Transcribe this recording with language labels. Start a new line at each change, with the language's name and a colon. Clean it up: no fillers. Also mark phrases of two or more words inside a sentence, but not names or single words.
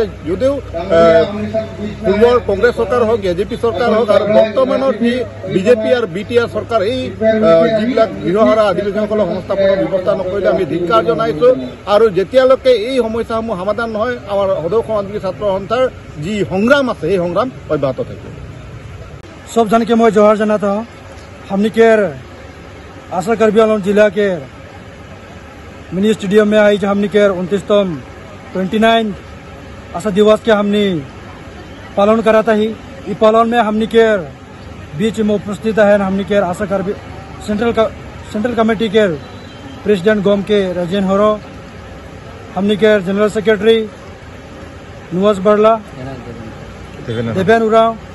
Assamese: যদিও পূৰ্বৰ কংগ্ৰেছ চৰকাৰ হওক, AJP চৰকাৰ হওক আৰু বৰ্তমানৰ যি BJP আৰু BTR চৰকাৰ, এই যিবিলাক গৃহহাৰা আদিবাসীসকলক সংস্থাপনৰ ব্যৱস্থা নকৰিলে আমি ধিক্কাৰ জনাইছো। আৰু যেতিয়ালৈকে এই সমস্যাসমূহ সমাধান নহয়, আমাৰ সদৌ অসম আদিবাসী ছাত্ৰ সন্থাৰ যি সংগ্ৰাম আছে সেই সংগ্ৰাম অব্যাহত থাকিব।
Hindi: सब जन के मैं जोहार जनाता हूँ। हमने केर आशा कार्बी आंगलॉन्ग जिला के मिनी स्टेडियम में आई, जो हमने केर 29 आशा दिवस के हमने पालन करा था। ही इस पालन में हमने केर बीच में उपस्थित है हमने केर आशा कार्बी सेंट्रल कमेटी के प्रेसिडेंट गोम के राजेन होरो, हमने केर जनरल सेक्रेटरी नुवाज बरला, देवेन उराव।